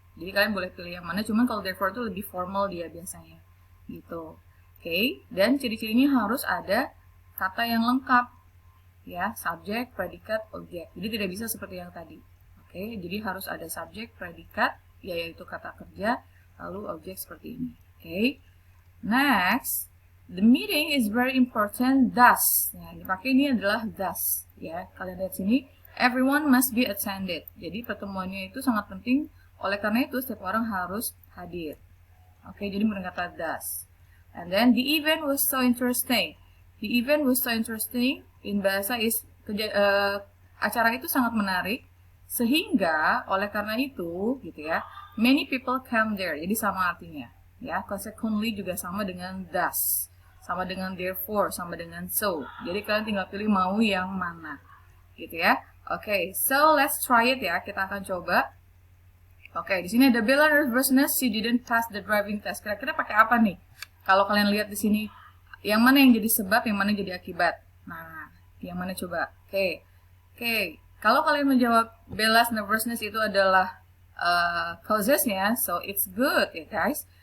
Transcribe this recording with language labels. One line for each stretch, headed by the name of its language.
Indonesian: Jadi kalian boleh pilih yang mana, cuman kalau therefore itu lebih formal dia biasanya, gitu. Oke, dan ciri-cirinya harus ada kata yang lengkap, ya, subjek, predikat, objek. Jadi tidak bisa seperti yang tadi. Oke, jadi harus ada subjek, predikat, yaitu kata kerja, lalu objek seperti ini.
English: Oke, next, the meeting is very important thus.
Indonesian: Nah, dipakai ini adalah thus, ya. Kalian lihat sini,
English: everyone must be attended.
Indonesian: Jadi pertemuannya itu sangat penting. Oleh karena itu, setiap orang harus hadir. Oke, jadi menggunakan kata thus.
English: And then, the event was so interesting. The event was so interesting. In bahasa is,
Indonesian: acara itu sangat menarik. Sehingga, oleh karena itu, gitu ya,
English: many people came there.
Indonesian: Jadi sama artinya. Ya, consequently juga sama dengan thus. Sama dengan therefore, sama dengan so. Jadi kalian tinggal pilih mau yang mana. Gitu ya. Oke,
English: so let's try it
Indonesian: ya. Kita akan coba.
English: Oke,
Indonesian: di sini ada
English: Bella nervousness, she didn't pass the driving test.
Indonesian: Kira-kira pakai apa nih? Kalau kalian lihat di sini, yang mana yang jadi sebab, yang mana jadi akibat? Nah, yang mana coba? Oke. Kalau kalian menjawab Bella's nervousness itu adalah causesnya,
English: so it's good
Indonesian: ya guys.